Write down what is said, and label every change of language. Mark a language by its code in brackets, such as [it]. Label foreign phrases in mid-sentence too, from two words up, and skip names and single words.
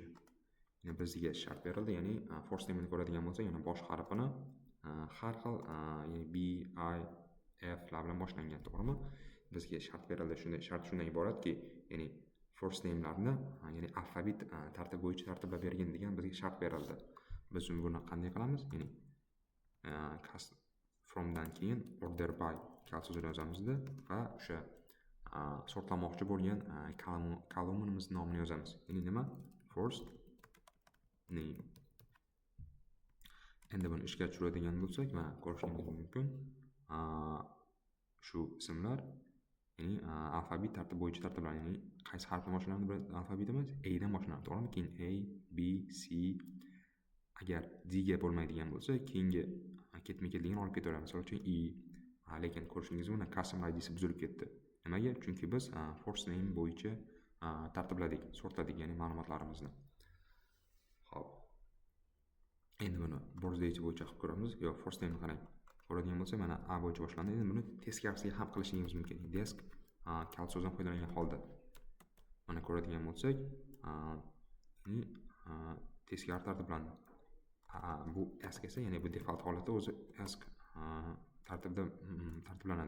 [uz] Ya'ni bizga shart berildi, ya'ni [en] first name'ni [uz] ko'radigan bo'lsak, yana bosh harfini har xil, ya'ni B, I, F lar bilan boshlangan, to'g'rimi? Bizga shart berildi. Shunday shart shundan iboratki, ya'ni [en] first name'larni, [uz] ya'ni alfabet tartib bo'yicha tartiblab bergin degan bizga shart berildi. Biz buni qanday qilamiz? Ya'ni fromdan keyin [en] order by [uz] kalsozini yozamizda va o'sha sortlamoqchi bo'lgan kolumnimiz nomini yozamiz. Ya'ni nima? [en] First name. [uz] Endi buni ishga tushiradigan bo'lsak, mana ko'rishingiz mumkin. Shu ismlar ya'ni alfabet tartib bo'yicha tartiblangan. Ya'ni qaysi harfdan boshlanadi alfabetimiz? A dan boshlanadi, to'g'rimi? Keyin A, B, C. Agar D ga bo'lmaydigan bo'lsa, keyingi ketma-ketligini olib ketaveramiz. Misol uchun E. Lekin ko'rishingiz mumkin, customer ID'si buzilib ketdi. Nimaga? Chunki biz [en] first name [uz] bo'yicha tartibladik, sortladik, ya'ni ma'lumotlarimizni. Xo'p. Endi buni birthday bo'yicha qilib ko'ramiz. Yo, [en] first name [uz] qarang. Ko'radigan bo'lsak, mana A bo'yicha boshlandi. Endi buni teskarisiga ham qilishingiz mumkin. Desk kalsozdan foydalangan holda. Mana ko'radigan bo'lsak, ya'ni teskari tartiblandi. Bu ask esa, ya'ni bu default holatda o'zi ask tartibda tartiblanadi.